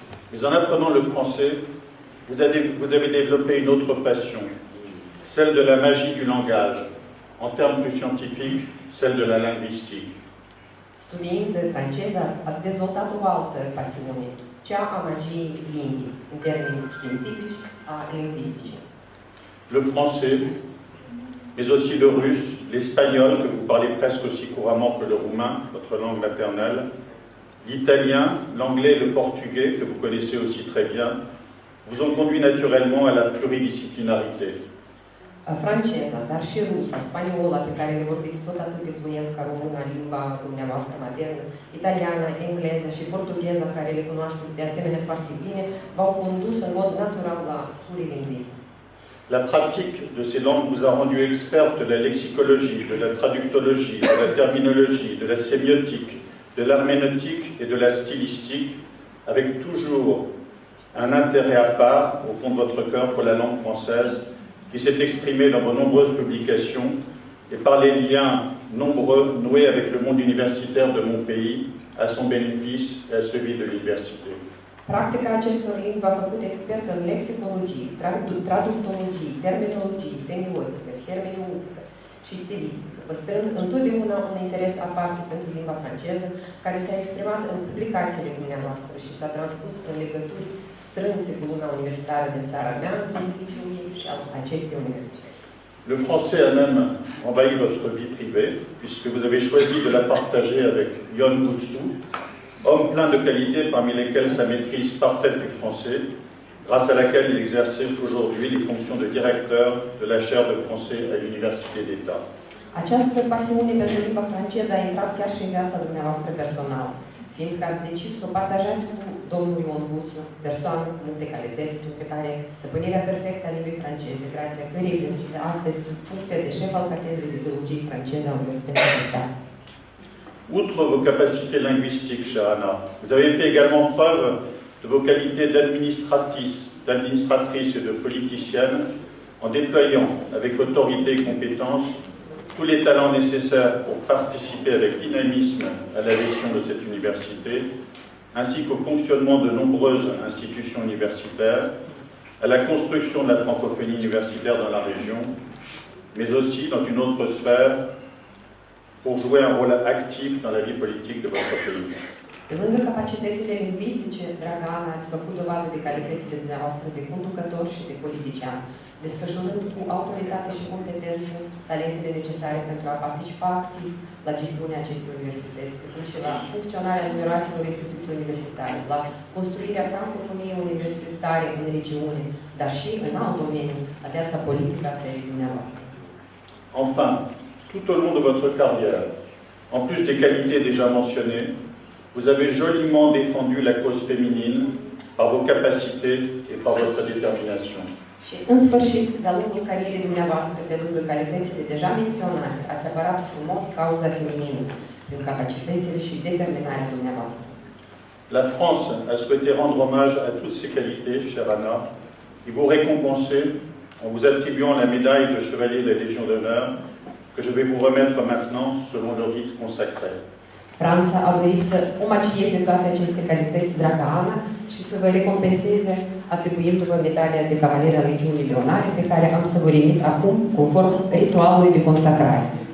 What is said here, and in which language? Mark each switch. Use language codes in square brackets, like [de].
[fr] Mais en apprenant le français, vous avez développé une autre passion, celle de la magie du langage, en termes plus scientifiques, celle de la linguistique. [ro] Studiind franceză, ați dezvoltat o altă pasiune, cea a magiei limbii, în termeni științifici, a lingvisticii. [fr] Le français, mais aussi le russe, l'espagnol, que vous parlez presque aussi couramment que le roumain, votre langue maternelle, l'italien, l'anglais et le portugais, que vous connaissez aussi très bien, vous ont conduit naturellement à la pluridisciplinarité. [ro] Franceza, dar și rusa, spaniola, pe care le vorbiți tot atât de fluent ca româna, limba dumneavoastră maternă, italiana, engleza și portugheza, care le cunoașteți de asemenea foarte bine, v-au condus în mod natural la plurilingvism. [fr] La pratique de ces langues vous a rendu expert de la lexicologie, de la traductologie, de la terminologie, de la sémiotique, de l'herméneutique et de la stylistique, avec toujours un intérêt à part, au fond de votre cœur, pour la langue française, qui s'est exprimé dans vos nombreuses publications et par les liens nombreux noués avec le monde universitaire de mon pays, à son bénéfice et à celui de l'université. [ro] Practica acestor limbi v-a făcut expert în lexicologie, traductologie, terminologie, semiotică, hermeneutică și stilistică, păstrând întotdeauna un interes aparte pentru limba franceză, care s-a exprimat în publicațiile dumneavoastră și s-a transpus în legături strânse cu lumea universitară din țara mea, în beneficiul ei și al acestei universități. [fr] Le français a même envahi votre vie privée, puisque vous avez choisi de la partager avec Ion Boutsou, homme plein de qualités parmi lesquelles sa maîtrise parfaite du français, grâce à laquelle il exerçait aujourd'hui les fonctions de directeur de la chaire de français à l'Université d'État. [ro] Această pasiune pentru limba franceză a intrat chiar și în viața dumneavoastră personală, fiindcă ați decis să o partajați cu domnul Ion Boutsou, persoană cu multe calități, printre care stăpânirea perfectă a limbii franceze, grație cărei exercită astăzi funcția de șef al Catedrei de Teologie franceză a Universității d'État. [fr] Outre vos capacités linguistiques, chère Anna, vous avez fait également preuve de vos qualités d'administratrice et de politicienne en déployant avec autorité et compétence tous les talents nécessaires pour participer avec dynamisme à la gestion de cette université, ainsi qu'au fonctionnement de nombreuses institutions universitaires, à la construction de la francophonie universitaire dans la région, mais aussi dans une autre sphère pour jouer un rôle actif dans la vie politique de votre pays. [ro] Pe lângă capacitățile lingvistice, dragă Ana, ați făcut dovadă de calitățile dumneavoastră de conducător și de politician, desfășurând cu autoritate și competență talentele necesare pentru a participa activ la gestiunea acestei universități, precum și la funcționarea numeroaselor instituții universitare, la construirea francofoniei universitare în regiune, dar și în alt domeniu, la viața politică a țării dumneavoastră. [fr] Enfin, tout au long de votre carrière, en plus des qualités déjà mentionnées, vous avez joliment défendu la cause féminine par vos capacités et par votre détermination. [ro] Și, în sfârșit, de-a lungul carierei dumneavoastră, pe lângă calitățile deja menționate, ați apărat frumos cauza feminină, prin capacitățile și determinarea dumneavoastră. [fr] La France a souhaité rendre hommage à toutes ces qualités, chère Anna, et vous récompenser en vous attribuant la médaille de chevalier de la Légion d'honneur que je vais vous remettre maintenant selon le rite consacré. [ro] Franța a dorit să omagieze toate aceste calități, dragă Ana, și să vă recompenseze atribuindu-vă medalia de cavalier al Legiunii Leonare, pe care am să vă remit acum, conform ritualului de consacrare.